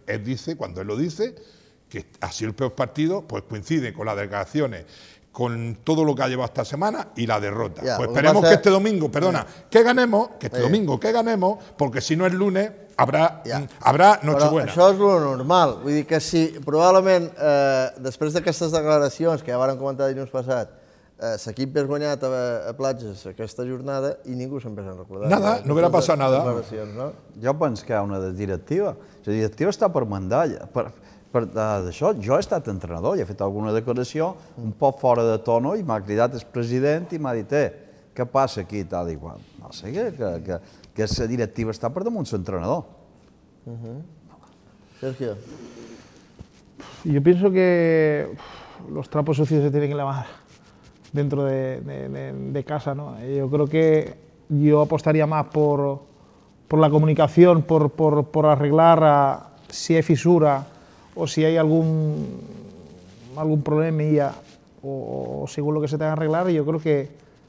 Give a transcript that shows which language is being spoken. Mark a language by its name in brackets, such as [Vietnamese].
[Spanish] Él dice, cuando él lo dice, que ha sido el peor partido, pues coincide con las declaraciones, con todo lo que ha llevado esta semana y la derrota. Ya, pues esperemos que este domingo, perdona, que ganemos, que este domingo que ganemos, porque si no es lunes, habrá Nochebuena. [Catalan] Això és lo normal. Vull dir que si probablement després d'aquestes declaracions que ja vàrem comentar dilluns passat, l'equip hagués guanyat a Platges aquesta jornada i ningú se'n vés a recordar. Nada, no haurà passat nada. Jo penso que hi ha una directiva. La directiva està per mandar. D'això, jo he estat entrenador i he fet alguna declaració un poc fora de tono i m'ha cridat el president i m'ha dit, què passa aquí? Tal i qual. No sé què, que la directiva està per damunt l'entrenador. Sergio. [Spanish] Yo pienso que los trapos sucios se tienen que lavar dentro de casa, ¿no? Yo creo que yo apostaría más por la comunicación, por arreglar si hay fisura o si hay algún problema, y ya, o según lo que se tenga que arreglar, yo creo que